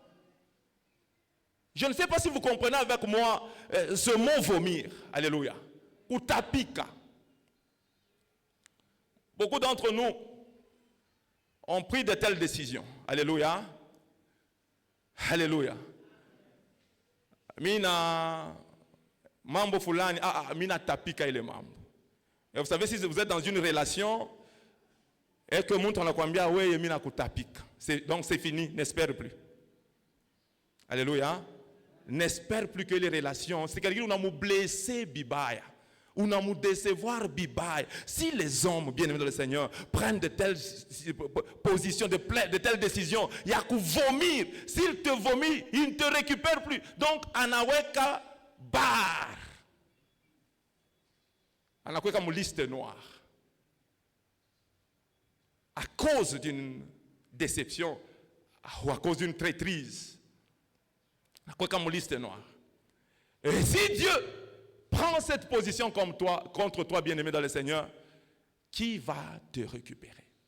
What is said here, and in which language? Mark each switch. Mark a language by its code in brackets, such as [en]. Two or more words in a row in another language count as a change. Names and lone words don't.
[fr] Je ne sais pas si vous comprenez avec moi ce mot vomir. Alléluia. Ou tapika. Beaucoup d'entre nous ont pris de telles décisions. Alléluia. Alléluia. [sw] Mina mambo fulani, mina tapika ile mambo. [fr] Et vous savez, si vous êtes dans une relation et que [sw] mtu anakuambia wewe mina kutapika, [fr] donc c'est fini, n'espère plus. Alléluia. N'espère plus que les relations, c'est quelqu'un qui nous blessé bibaya, ou nous décevoir bibaya. Si les hommes, bien aimés dans le Seigneur, prennent de telles positions, de telles décisions, il y a qu'à vomir. S'il te vomit, il ne te récupère plus. Donc, [sw] anaweka bar. Anaweka [fr] une liste noire. À cause d'une déception, ou à cause d'une traîtrise. Anaweka une liste noire. Et si Dieu prend cette position comme toi, contre toi, bien-aimé dans le Seigneur, qui va te récupérer?